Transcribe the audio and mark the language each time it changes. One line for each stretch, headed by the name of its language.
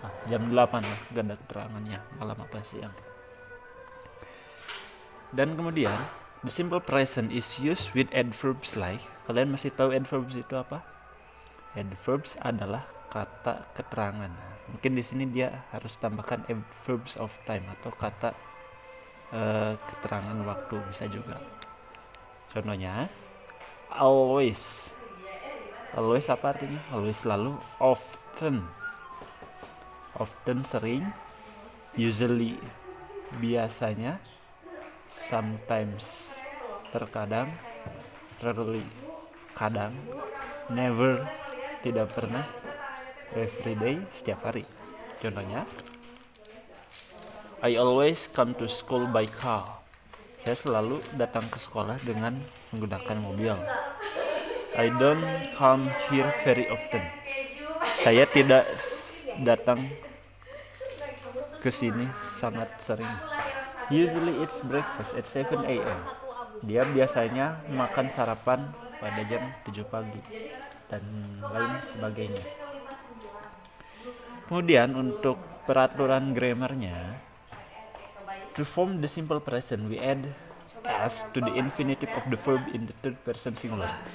Indonesian: Jam 8 lah, gak ada keterangannya, malam apa siang. Dan kemudian
English: the simple present is used with adverbs like.
Indonesian: Kalian masih tahu adverbs itu apa? Adverbs adalah kata keterangan. Mungkin di sini dia harus tambahkan adverbs of time atau kata keterangan waktu bisa juga. Contohnya, always. Always apa artinya? Always selalu. Often. Often sering. Usually biasanya. Sometimes terkadang. Rarely kadang. Never tidak pernah. Every day setiap hari. Contohnya,
English: I always come to school by car.
Indonesian: Saya selalu datang ke sekolah dengan menggunakan mobil.
English: I don't come here very often.
Indonesian: Saya tidak datang ke sini sangat sering.
English: Usually it's breakfast at 7 a.m.
Indonesian: Dia biasanya makan sarapan pada jam 7 pagi dan lain sebagainya. Kemudian untuk peraturan grammarnya,
English: to form the simple present we add s to the infinitive of the verb in the third person singular.